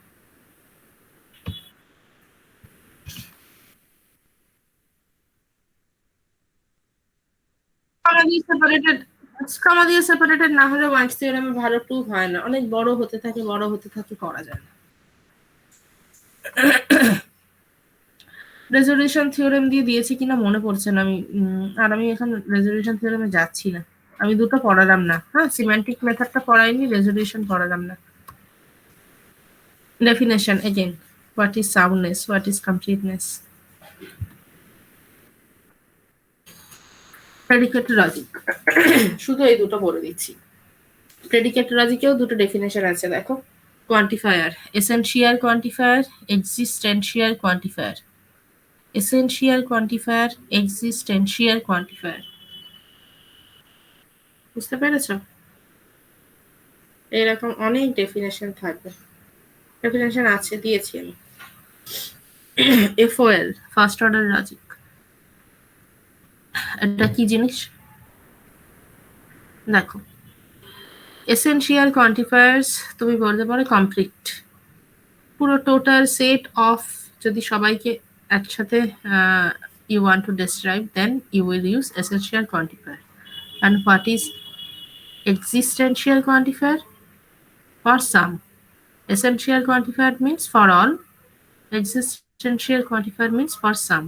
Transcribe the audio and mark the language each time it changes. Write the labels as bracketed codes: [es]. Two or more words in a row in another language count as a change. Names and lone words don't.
[bn] কমা দিয়ে সেপারেটেড না হলে ওয়ান্স থিওরেমে ভালো প্রুফ হয় না, অনেক বড় হতে থাকে করা যায় না। [en] resolution theorem [bn] দিয়ে দিয়েছি কিনা মনে পড়ছে না, আমি এখন [en] resolution theoreme [bn] যাচ্ছি না। আমি দুটো পড়ালাম না, হ্যাঁ, [en] semantic methodta [bn] পড়াইনি, রেজলিউশন পড়ালাম না। [en] Definition again. What is soundness? What is completeness? Predicate logic. [bn] শুধু এই দুটো বলে দিচ্ছি। [en] Predicate logic- [bn] এও দুটো ডেফিনেশন আছে, দেখো। [en] Quantifier, essential quantifier, existential quantifier. Essential quantifier, existential quantifier. [bn] বুঝতে পেরেছো? এরকম অনেক ডেফিনেশন থাকবে। ডেফিনেশন আছে, দিয়েছি আমি। FOL, [en] first order logic. [bn] এটা কি জিনিস দেখো, [en] essential quantifiers [bn] তুমি বলতে পারো কমপ্লিট, পুরো [en] total set of, [bn] যদি সবাইকে একসাথে [en] you want to describe, then you will use essential quantifier. And what is existential quantifier? For some. Essential quantifier means for all, existential quantifier means for some.